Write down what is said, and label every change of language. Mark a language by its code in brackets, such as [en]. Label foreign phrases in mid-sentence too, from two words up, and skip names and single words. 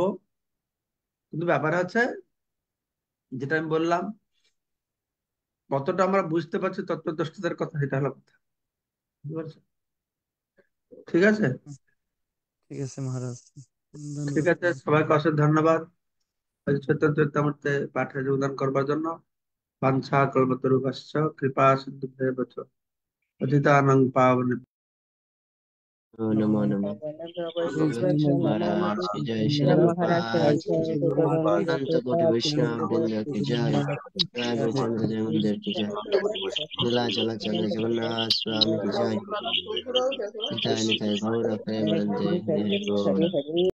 [bn] কিন্তু ব্যাপার আছে, যেটা আমি বললাম, কতটা আমরা বুঝতে পারছি তত্ত্বদর্শীদের কথা, সেটা হলো কথা। বুঝতে পারছো? ঠিক আছে। হুম। ঠিক আছে মহারাজ, ঠিক ধন্যবাদ। আছে, সবাইকে অশেষ ধন্যবাদ আজ চৈতন্য চরিতামৃতে পাঠে যোগদান করবার জন্য। [sa] বাঞ্ছা কল্পতরুভ্যশ্চ কৃপা সিন্ধুভ্যেব চ পতিতানাং পাবনে। नमो নমো नमः। नमो [hi] महाराज की जय, नमो श्रील महाराज प्रभुपाद की जय जय, अनंत कोटि वैष्णव वृंद की जय, राघवेंद्र जय मंदिर की जय, नीलाचल जगन्नाथ स्वामी की जय, [bn] নিতাই নিতাই গৌর প্রেমানন্দে হরি হরি বোল। [sa] हरे हरे।